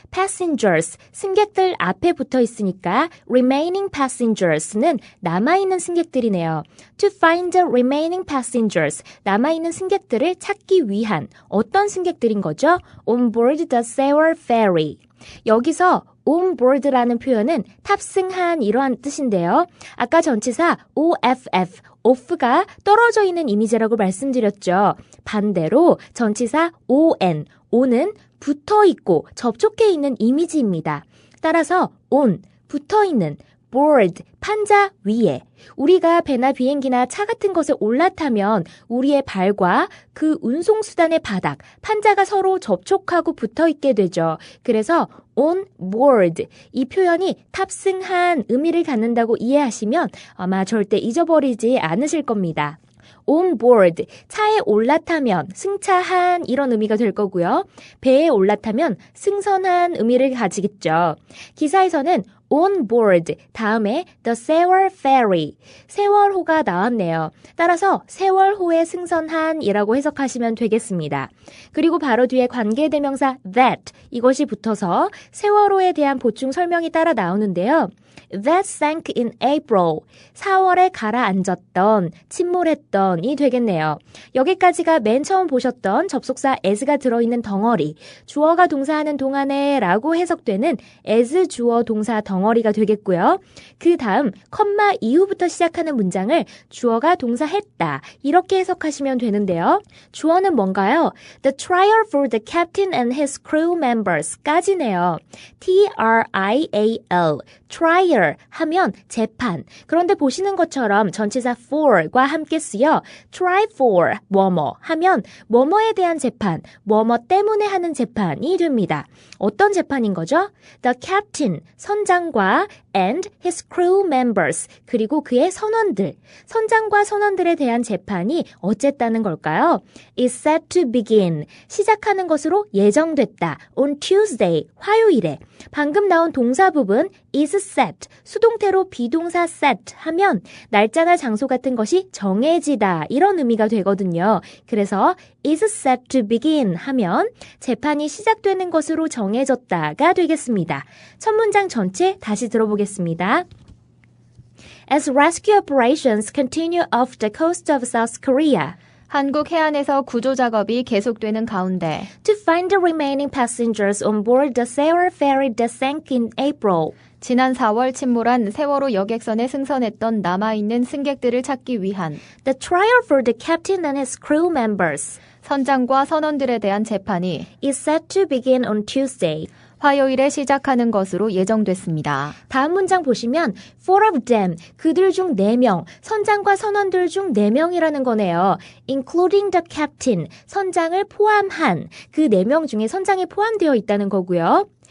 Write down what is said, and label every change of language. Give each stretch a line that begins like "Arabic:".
Korean: passengers, 승객들 앞에 붙어 있으니까
English: remaining passengers
Korean: 는 남아있는 승객들이네요.
English: To find the remaining passengers,
Korean: 남아있는 승객들을 찾기 위한 어떤 승객들인 거죠?
English: On board the Sewol ferry.
Korean: 여기서 on board라는 표현은 탑승한 이러한 뜻인데요. 아까 전치사 OFF, off가 떨어져 있는 이미지라고 말씀드렸죠. 반대로 전치사 on, on은 붙어 있고 접촉해 있는 이미지입니다. 따라서 on, 붙어 있는, board, 판자 위에. 우리가 배나 비행기나 차 같은 것에 올라타면 우리의 발과 그 운송수단의 바닥, 판자가 서로 접촉하고 붙어 있게 되죠. 그래서 on board, 이 표현이 탑승한 의미를 갖는다고 이해하시면 아마 절대 잊어버리지 않으실 겁니다. on board, 차에 올라타면 승차한 이런 의미가 될 거고요. 배에 올라타면 승선한 의미를 가지겠죠. 기사에서는 on board 다음에 the Sewol ferry, 세월호가 나왔네요. 따라서 세월호에 승선한 이라고 해석하시면 되겠습니다. 그리고 바로 뒤에 관계대명사 that 이것이 붙어서 세월호에 대한 보충 설명이 따라 나오는데요.
English: That sank in April.
Korean: 4월에 가라앉았던, 침몰했던이 되겠네요. 여기까지가 맨 처음 보셨던 접속사 as가 들어있는 덩어리, 주어가 동사하는 동안에 라고 해석되는 as 주어 동사 덩어리가 되겠고요. 그 다음 컴마 이후부터 시작하는 문장을 주어가 동사했다 이렇게 해석하시면 되는데요. 주어는 뭔가요?
English: The trial for the captain and his crew members
Korean: 까지네요. T-R-I-A-L trial 하면 재판. 그런데 보시는 것처럼 전치사 for과 함께 쓰여 try for 뭐뭐 하면 뭐뭐에 대한 재판, 뭐뭐 때문에 하는 재판이 됩니다. 어떤 재판인 거죠?
English: The captain,
Korean: 선장 선장과
English: and his crew members
Korean: 그리고 그의 선원들, 선장과 선원들에 대한 재판이 어쨌다는 걸까요?
English: is set to begin,
Korean: 시작하는 것으로 예정됐다.
English: on Tuesday,
Korean: 화요일에. 방금 나온 동사 부분
English: is set,
Korean: 수동태로 비동사 set 하면 날짜나 장소 같은 것이 정해지다 이런 의미가 되거든요. 그래서
English: is set to begin
Korean: 하면 재판이 시작되는 것으로 정해졌다가 되겠습니다. 첫 문장 전체 다시 들어보겠습니다.
English: As rescue operations continue off the coast of South Korea,
Korean: 한국 해안에서 구조 작업이 계속되는 가운데
English: to find the remaining passengers on board the Sewol ferry that sank in April,
Korean: 지난 4월 침몰한 세월호 여객선에 승선했던 남아있는 승객들을 찾기 위한
English: the trial for the captain and his crew members
Korean: 선장과 선원들에 대한 재판이
English: is set to begin on Tuesday.
Korean: 화요일에 시작하는 것으로 예정됐습니다. 다음 문장 보시면
English: four of them,
Korean: 그들 중 4명, 선장과 선원들 중 4명이라는 거네요.
English: including the captain,
Korean: 선장을 포함한 그 4명 중에 선장이 포함되어 있다는 거고요.